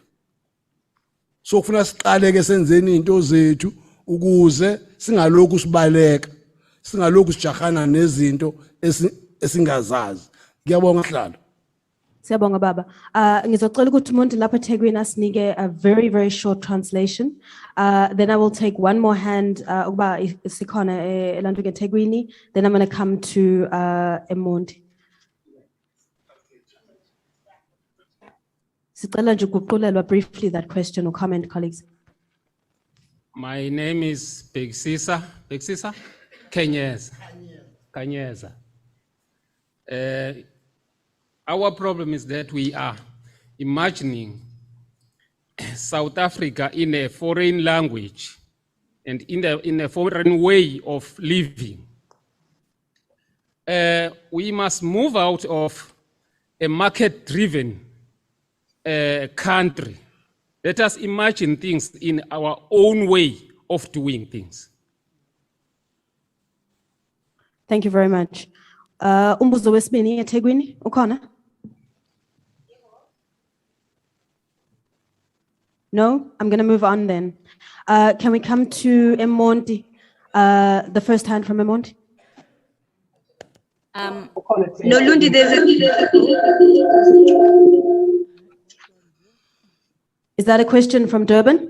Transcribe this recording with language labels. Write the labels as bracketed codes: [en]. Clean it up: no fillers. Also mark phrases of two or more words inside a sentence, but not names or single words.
[zu] So kufanele siqale ke senzeni izinto zethu ukuze singalokhu sibaleka, singalokhu sijahana nezinto esingazazi. Ngiyabonga Hlalo. Siyabonga baba. Ngizocela ukuthi umuntu lapha eThekwini asinike [en] a very, very short translation. Then I will take one more hand [zu] ukuba sikhona elantuke eThekwini. [en] Then I'm going to come to eMonti. [zu] Sicela nje ukuqulelwa [en] briefly that question or comment, colleagues. My name is Plenary Khanyeza. Our problem is that we are imagining South Africa in a foreign language and in a foreign way of living. We must move out of a market-driven country. Let us imagine things in our own way of doing things. Thank you very much. [zu] Umbuzo wesibini eThekwini ukhona? [en] No, I'm going to move on then. Can we come to eMonti? The first hand from eMonti. No, Lundi, Is that a question from Durban?